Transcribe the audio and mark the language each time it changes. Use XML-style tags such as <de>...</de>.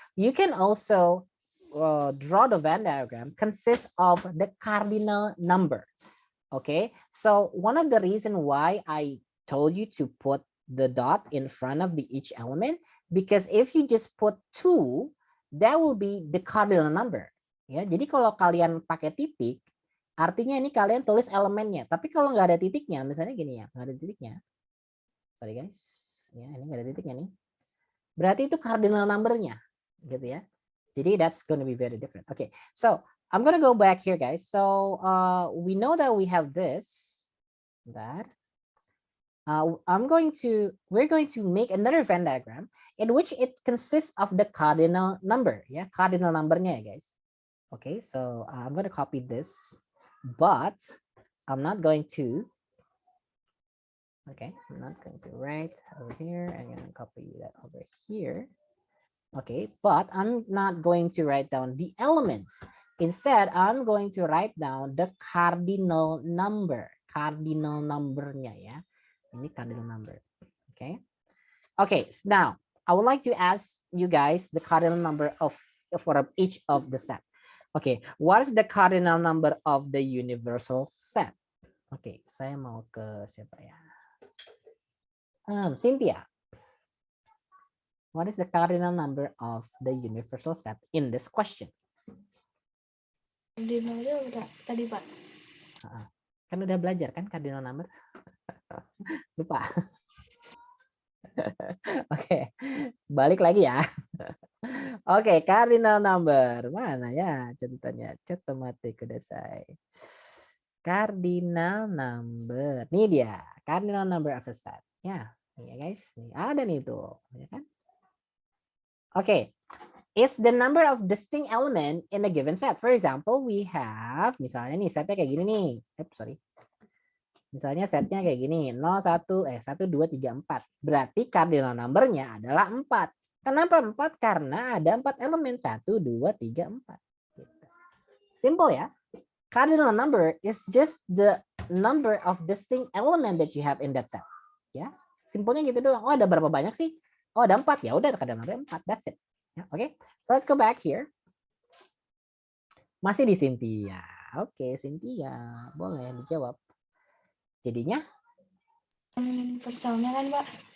<en>You can also draw the Venn diagram consists of the cardinal number. Okay, so one of the reason why I told you to put the dot in front of each element, because if you just put 2, that will be the cardinal number.</en> <id>Ya, jadi kalau kalian pakai titik, artinya ini kalian tulis elemennya. Tapi kalau nggak ada titiknya, misalnya gini ya, nggak ada titiknya.</id> <en>Sorry guys,</en> <id>ya ini nggak ada titiknya nih. Berarti itu cardinal number-nya, gitu ya. Jadi</id> <en>that's gonna be very different. Okay, so I'm gonna go back here, guys. So we know that we have this, that. We're going to make another Venn diagram in which it consists of the cardinal number. Yeah, cardinal number-nya</en> <id>ya,</id> <en>guys. Okay, so I'm going to copy this, but I'm not going to. Okay, I'm not going to write over here. I'm going to copy that over here. Okay, but I'm not going to write down the elements. Instead, I'm going to write down the cardinal number.</en> <id>Cardinal number-nya ya. Ini cardinal number. Okay.</id> <en>Okay, so now I would like to ask you guys the cardinal number for each of the set. Okay, what is the cardinal number of the universal set?</en> <id>Okay, saya mau ke siapa ya? Cynthia.</id> <en>What is the cardinal number of the universal set in this question?</en> <id>Cardinalnya tadi Pak. Kan udah belajar kan cardinal number? Lupa. Oke, balik lagi ya. Oke, cardinal number mana ya contohnya?</id> <ja>Cotomate kudasai. Cardinal number.</ja> <id>Nih dia, cardinal number of a set. Ya, nih ya guys, nih ada nih tuh, ya kan?</id> <en>Oke, it's the number of distinct element in a given set. For example, we have</en> <id>misalnya nih setnya kayak gini nih.</id> <en>Sorry.</en> <id>Misalnya setnya kayak gini, 1, 2, 3, 4. Berarti cardinal number-nya adalah 4. Kenapa 4? Karena ada 4 elemen. 1, 2, 3, 4. Simple ya.</id> <en>Cardinal number is just the number of distinct element that you have in that set.</en> <id>Ya, simpelnya gitu doang. Oh, ada berapa banyak sih? Oh, ada 4. Ya udah,</id> <en>cardinal number 4. That's it.</en> <id>Ya, oke.</id> <en>So let's go back here.</en> <id>Masih di Cynthia. Oke, Cynthia. Boleh dijawab. Jadinya? Universalnya kan Pak?</id>